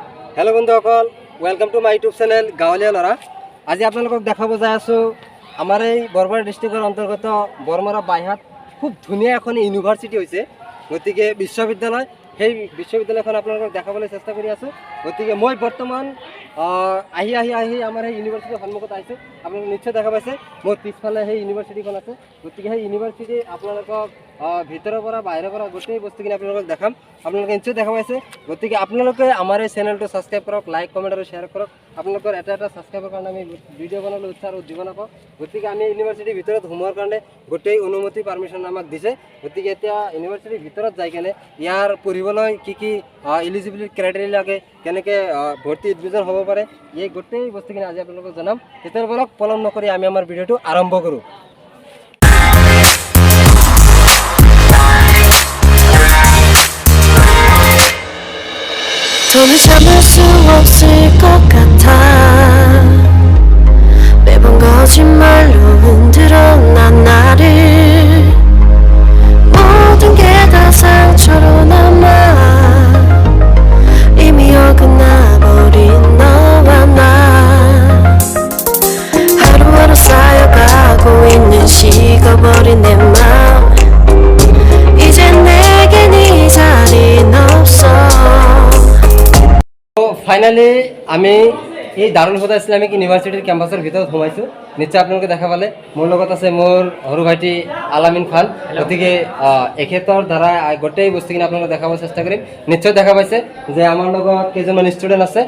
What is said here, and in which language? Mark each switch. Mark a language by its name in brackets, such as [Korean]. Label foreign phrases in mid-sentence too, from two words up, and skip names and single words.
[Assamese] हेलो बंधुসকল [English] welcome to my YouTube channel [Assamese] গাঁৱলীয়া লৰা। আজ আপলোক দেখাব যা আছো আমাৰ বৰপেটা ডিষ্ট্ৰিক্টৰ অন্তৰ্গত বৰমৰা বাইহাট খুব ধুনীয়া এন ইউনিভাৰ্চিটি হৈছে গতিকে বিশ্ববিদ্যালয় সেই বিশ্ববিদ্যালয়খন আপোনালোকক দেখাবলৈ চেষ্টা কৰি আছোঁ। গতিকে মই বৰ্তমান আহি আমাৰ সেই ইউনিভাৰ্চিটিৰ সন্মুখত আহিছোঁ। আপোনালোকে নিশ্চয় দেখা পাইছে মোৰ পিছফালে সেই ইউনিভাৰ্চিটিখন আছে। গতিকে সেই ইউনিভাৰ্চিটি আপোনালোকক ভিতৰৰ পৰা বাহিৰৰ পৰা গোটেই বস্তুখিনি আপোনালোকক দেখাম। আপোনালোকে নিশ্চয় দেখা পাইছে। গতিকে আপোনালোকে আমাৰ এই চেনেলটো ছাবস্ক্ৰাইব কৰক, [English] like comment [Assamese] আৰু শ্বেয়াৰ কৰক। আপোনালোকৰ এটা ছাবস্ক্ৰাইবৰ কাৰণে আমি ভিডিঅ' বনাবলৈ উৎসাহ আৰু উজ্জীৱন নাপাওঁ। গতিকে আমি ইউনিভাৰ্চিটিৰ ভিতৰত সোমোৱাৰ কাৰণে গোটেই অনুমতি পাৰ্মিশ্যন আমাক দিছে। গতিকে এতিয়া ইউনিভাৰ্চিটিৰ ভিতৰত যাই কেনে ইয়াৰ পঢ়িবলৈ কি কি [English] eligibility criteria [Assamese] লাগে, কেনেকৈ ভৰ্তি এডমিশ্যন হ'ব পাৰে, এই গোটেই বস্তুখিনি আজি আপোনালোকক জনাম। তেতিয়াৰ পৰা পলম নকৰি আমি আমাৰ ভিডিঅ'টো আৰম্ভ কৰোঁ। [Korean] 돈을 참을 수 없을 것 같아 매번 거짓말로 흔들어 난 나를 모든 게 다 상처로 남아 이미 어긋나버린 너와 나 하루하루 쌓여가고 있는 식어버린 내 맘 이제 내겐 이 자리는 없어। [Assamese] ফাইনালি আমি এই দাৰুল হুদা ইছলামিক ইউনিভাৰ্চিটিৰ কেম্পাছৰ ভিতৰত সোমাইছোঁ। নিশ্চয় আপোনালোকে দেখা পালে মোৰ লগত আছে মোৰ সৰু ভাইটি আলামিন খান। গতিকে এখেতৰ দ্বাৰা গোটেই বস্তুখিনি আপোনালোকক দেখাব চেষ্টা কৰিম। নিশ্চয় দেখা পাইছে যে আমাৰ লগত কেইজনমান ষ্টুডেণ্ট আছে।